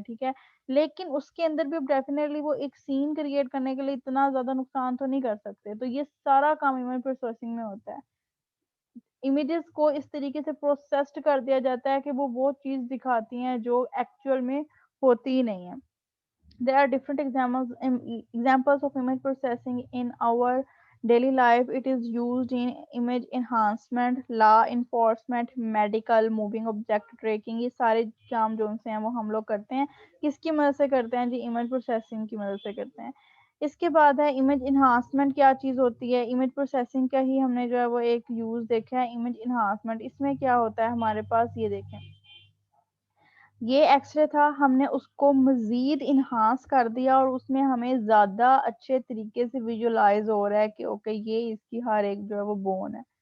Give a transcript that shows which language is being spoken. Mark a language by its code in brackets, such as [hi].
[ur] ٹھیک ہے, لیکن اس کے اندر بھی ڈیفینیٹلی وہ ایک سین کریٹ کرنے کے لیے اتنا زیادہ نقصان تو نہیں کر سکتے. تو یہ سارا کام امیج پروسیسنگ میں ہوتا ہے. امیجز کو اس طریقے سے پروسیسڈ کر دیا جاتا ہے کہ وہ چیز دکھاتی ہیں جو ایکچوئل میں ہوتی ہی نہیں ہے. [en] There are different examples of image processing in our daily life. It is used in image enhancement, law enforcement, medical, moving object tracking. [ur] یہ سارے کام جو سے ہیں وہ ہم لوگ کرتے ہیں. کس کی مدد سے کرتے ہیں جی؟ امیج پروسیسنگ کی مدد سے کرتے ہیں. اس کے بعد ہے امیج انہانسمنٹ. کیا چیز ہوتی ہے؟ امیج پروسیسنگ کا ہی ہم نے جو ہے وہ ایک یوز دیکھا ہے, امیج انہانسمنٹ. اس میں کیا ہوتا ہے ہمارے پاس, یہ دیکھیں یہ ایکس رے تھا, ہم نے اس کو مزید انہانس کر دیا اور اس میں ہمیں زیادہ اچھے طریقے سے ویژولائز ہو رہا ہے کہ اوکے یہ اس کی ہر ایک جو ہے وہ بون ہے.